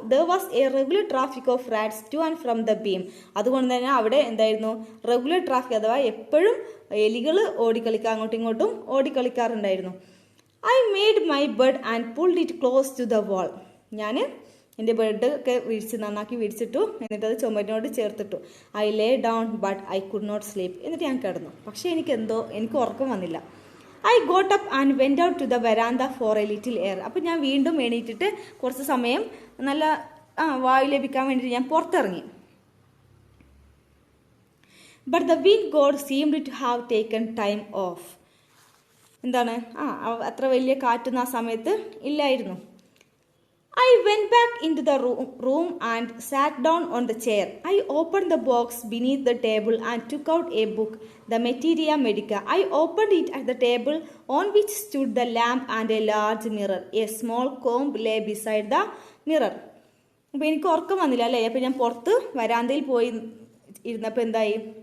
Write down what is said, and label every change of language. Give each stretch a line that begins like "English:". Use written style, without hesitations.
English: There was a regular traffic of rats to and from the beam.
Malayalam: അതുകൊണ്ട് തന്നെ അവിടെ എന്തായിരുന്നു? റെഗുലർ ട്രാഫിക്, അഥവാ എപ്പോഴും എലികൾ അങ്ങോട്ടും ഇങ്ങോട്ടും ഓടിക്കളിക്കാറുണ്ടായിരുന്നു.
English: I made my bed and pulled it close to the wall.
Malayalam: ഞാൻ എൻ്റെ ബെഡ് ഒക്കെ നന്നാക്കി വിരിച്ചിട്ടു, എന്നിട്ട് അത് ചുമരിനോട് ചേർത്തിട്ടു.
English: I lay down but I could not sleep.
Malayalam: എന്നിട്ട് ഞാൻ കിടന്നു, പക്ഷേ എനിക്ക് ഉറക്കം വന്നില്ല.
English: I got up and went out to the veranda for a little air.
Malayalam: അപ്പം ഞാൻ വീണ്ടും എണീറ്റിട്ട് കുറച്ച് സമയം നല്ല വായു ലഭിക്കാൻ വേണ്ടിയിട്ട് ഞാൻ പുറത്തിറങ്ങി.
English: But the wind god seemed to have taken time off.
Malayalam: എന്താണ്? അത്ര വലിയ കാറ്റൊന്നും ആ സമയത്ത് ഇല്ലായിരുന്നു.
English: I went back into the room and sat down on the chair. I opened the box beneath the table and took out a book, the Materia Medica. I opened it at the table on which stood the lamp and a large mirror. A small comb lay beside the mirror.
Malayalam: അപ്പോൾ എനിക്ക് ഉറക്കം വന്നില്ല അല്ലേ. അപ്പോൾ ഞാൻ പുറത്ത് വരാന്തയിൽ പോയി ഇരുന്നപ്പോൾ എന്തായി?